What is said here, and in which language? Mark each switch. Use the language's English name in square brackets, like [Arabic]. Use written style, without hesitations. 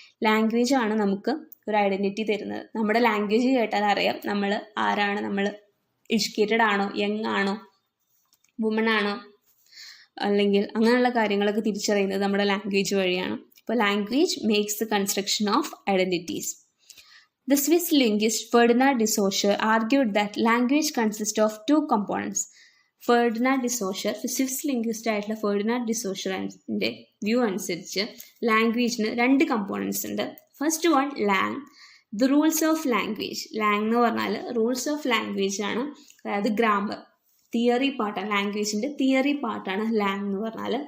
[Malayalam] Language ആണ് നമുക്ക് ഒരു ഐഡൻറ്റിറ്റി തരുന്നത്. നമ്മുടെ ലാംഗ്വേജ് കേട്ടാൽ അറിയാം നമ്മൾ ആരാണ്, നമ്മൾ എഡ്യൂക്കേറ്റഡ് ആണോ, യങ് ആണോ, വുമൺ ആണോ, അല്ലെങ്കിൽ അങ്ങനെയുള്ള കാര്യങ്ങളൊക്കെ തിരിച്ചറിയുന്നത് നമ്മുടെ ലാംഗ്വേജ് വഴിയാണ്. അപ്പോൾ [English] Language makes the construction of identities. The Swiss linguist Ferdinand de Saussure argued that language consists of two components. [Malayalam] Ferdinand ഡിസോഷർ, Swiss linguist ആയിട്ടുള്ള ഫെർഡിനാൻഡ് ഡിസോഷറിൻ്റെ വ്യൂ അനുസരിച്ച് ലാംഗ്വേജിന് 2 കമ്പോണൻസ് ഉണ്ട്. [English] First one langue, the rules of language. [Malayalam] Lang എന്ന് പറഞ്ഞാൽ rules of language ആണ്, അതായത് grammar, theory പാർട്ടാണ്, ലാംഗ്വേജിൻ്റെ theory പാർട്ടാണ് Lang എന്ന് പറഞ്ഞാൽ.